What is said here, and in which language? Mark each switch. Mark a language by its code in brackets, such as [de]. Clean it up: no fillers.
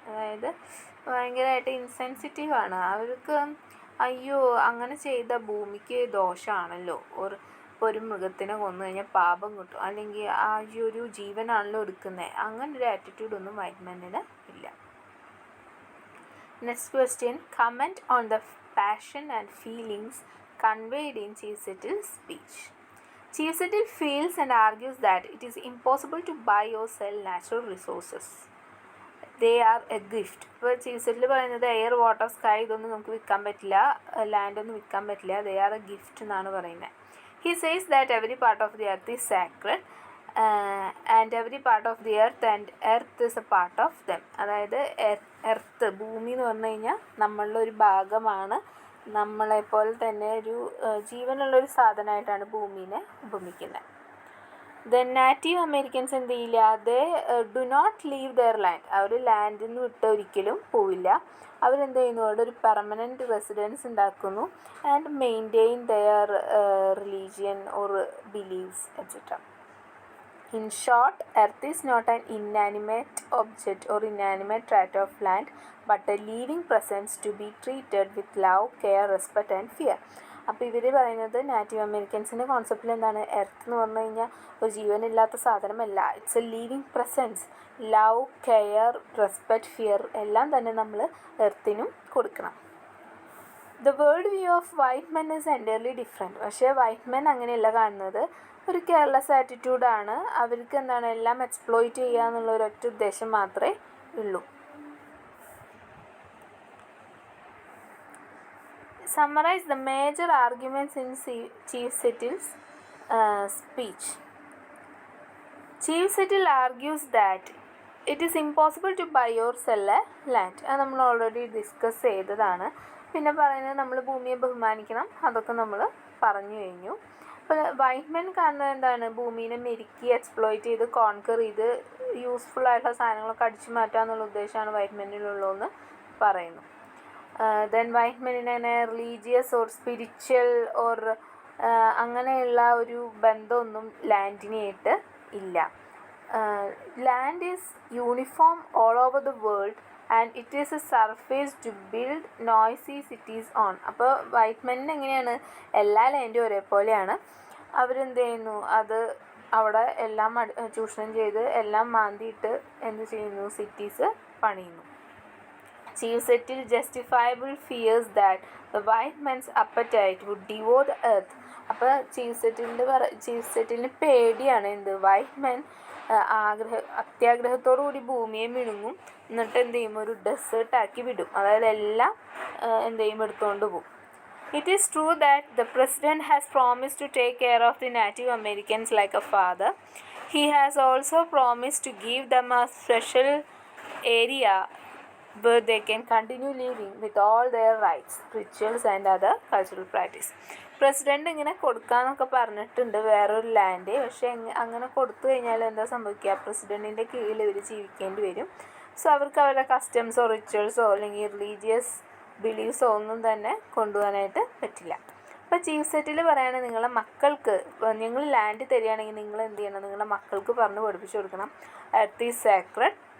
[ml] അതായത് ഭയങ്കരമായിട്ട് ഇൻസെൻസിറ്റീവാണ്. അവർക്ക് അയ്യോ അങ്ങനെ ചെയ്ത ഭൂമിക്ക് ദോഷമാണല്ലോ, ഒരു മൃഗത്തിനെ കൊന്നു കഴിഞ്ഞാൽ പാപം കിട്ടും, അല്ലെങ്കിൽ ആ ഒരു ജീവനാണല്ലോ എടുക്കുന്നത്, അങ്ങനെ ഒരു ആറ്റിറ്റ്യൂഡൊന്നും വൈറ്റ് മാനിന് ഇല്ല. [en] Next question, comment on the passion and feelings conveyed in Chief Settle's speech. Chief Settle feels and argues that it is impossible to buy or sell natural resources. They are a gift. [ml] ഇപ്പോൾ chief സെറ്റിൽ പറയുന്നത് air water sky ഇതൊന്നും നമുക്ക് വിൽക്കാൻ പറ്റില്ല, ലാൻഡൊന്നും വിൽക്കാൻ പറ്റില്ല, [en] they are a gift [ml] എന്നാണ് പറയുന്നത്. [en] He says that every part of the earth is sacred and every part of the earth and earth is a part of them. [ml] അതായത് എർത്ത് ഭൂമി എന്ന് പറഞ്ഞു കഴിഞ്ഞാൽ നമ്മളുടെ ഒരു ഭാഗമാണ്, നമ്മളെപ്പോലെ തന്നെ ഒരു ജീവനുള്ളൊരു സാധനമായിട്ടാണ് ഭൂമിനെ ഉപമിക്കുന്നത്. [en] then native Americans [ml] എന്ത് ചെയ്യില്ല, [en] They do not leave their land. [ml] അവർ ലാൻഡിൽ നിന്ന് വിട്ട് ഒരിക്കലും പോവില്ല. അവരെന്ത് ചെയ്യുന്നു, അവിടെ ഒരു പെർമനൻറ്റ് റെസിഡൻസ് ഉണ്ടാക്കുന്നു [en] And maintain their religion or beliefs etcetera. In short, earth is not an inanimate object or inanimate tract of land, but a living presence to be treated with love, care, respect and fear. [ml] അപ്പോൾ ഇവർ പറയുന്നത് native അമേരിക്കൻസിൻ്റെ കോൺസെപ്റ്റിൽ എന്താണ്, earth എന്ന് പറഞ്ഞു കഴിഞ്ഞാൽ ഒരു ജീവനില്ലാത്ത സാധനമല്ല, [en] It's a living presence. [ml] Love, care, respect, fear എല്ലാം തന്നെ നമ്മൾ എർത്തിനും കൊടുക്കണം. [en] The world view of white men is entirely different. [ml] പക്ഷേ വൈറ്റ് മെൻ അങ്ങനെയല്ല കാണുന്നത്, ഒരു കെയർലെസ് ആറ്റിറ്റ്യൂഡാണ്. അവർക്ക് എന്താണ്, എല്ലാം എക്സ്പ്ലോയിറ്റ് ചെയ്യുക എന്നുള്ള ഒരൊറ്റ ഉദ്ദേശം മാത്രമേ ഉള്ളൂ. [en] Summarize the major arguments in Chief Settle's speech. Chief Settle argues that it is impossible to buy or sell a land. [ml] അത് നമ്മൾ ഓൾറെഡി ഡിസ്കസ് ചെയ്തതാണ്. പിന്നെ പറയുന്നത് നമ്മൾ ഭൂമിയെ ബഹുമാനിക്കണം, അതൊക്കെ നമ്മൾ പറഞ്ഞു കഴിഞ്ഞു. അപ്പോൾ വൈറ്റ് മെൻ കാണുന്നത് എന്താണ്, ഭൂമിനെ മെരുക്കി എക്സ്പ്ലോയിറ്റ് ചെയ്ത് കോൺകർ ചെയ്ത് യൂസ്ഫുൾ ആയിട്ടുള്ള സാധനങ്ങളൊക്കെ അടിച്ചു മാറ്റുക എന്നുള്ള ഉദ്ദേശമാണ് വൈറ്റ് മെന്നിലുള്ളതെന്ന് പറയുന്നു. Then white മെന്നിന് religious or spiritual or അങ്ങനെയുള്ള ഒരു ബന്ധമൊന്നും ലാൻഡിനായിട്ട് ഇല്ല. [en] Land is uniform all over the world and it is a surface to build noisy cities on. [ml] അപ്പോൾ വൈറ്റ് മെന്നിന് എങ്ങനെയാണ്, എല്ലാ ലാൻഡും ഒരേപോലെയാണ്. അവരെന്ത് ചെയ്യുന്നു, അത് അവിടെ എല്ലാം ചൂഷണം ചെയ്ത് എല്ലാം മാന്തിയിട്ട് എന്ത് ചെയ്യുന്നു, സിറ്റീസ് പണിയുന്നു. [en] Chief Settle justifiable fears that the white man's appetite would devour the earth. [ml] അപ്പോൾ ചീഫ് സെറ്റിലിന് പേടിയാണ് എന്ത്, വൈറ്റ് മാൻ അത്യാഗ്രഹത്തോടു കൂടി ഭൂമിയെ വിഴുങ്ങും, എന്നിട്ട് എന്ത് ചെയ്യും, ഒരു ഡെസേർട്ടാക്കി വിടും, അതായത് എല്ലാം എന്ത് ചെയ്യും, എടുത്തുകൊണ്ട് പോകും. [en] It is true that the president has promised to take care of the Native Americans like a father. He has also promised to give them a special area where they can continue living with all their rights, rituals and other cultural practice. [ml] President ഇങ്ങനെ കൊടുക്കാമെന്നൊക്കെ പറഞ്ഞിട്ടുണ്ട് വേറൊരു land. പക്ഷേ അങ്ങനെ കൊടുത്തു കഴിഞ്ഞാൽ എന്താ സംഭവിക്കുക, പ്രസിഡൻറ്റിൻ്റെ കീഴിൽ ഇവർ ജീവിക്കേണ്ടി വരും. സോ അവർക്ക് അവരുടെ കസ്റ്റംസോ റിച്വൽസോ അല്ലെങ്കിൽ റിലീജിയസ് ബിലീഫ്സോ ഒന്നും തന്നെ കൊണ്ടുപോകാനായിട്ട് പറ്റില്ല. അപ്പോൾ ചീഫ് സെറ്റിൽ പറയുകയാണെങ്കിൽ നിങ്ങളെ മക്കൾക്ക്, നിങ്ങൾ ലാൻഡ് തരികയാണെങ്കിൽ നിങ്ങൾ എന്ത് ചെയ്യണം, നിങ്ങളുടെ മക്കൾക്ക് പറഞ്ഞ് പഠിപ്പിച്ചു കൊടുക്കണം [en] Earth is sacred.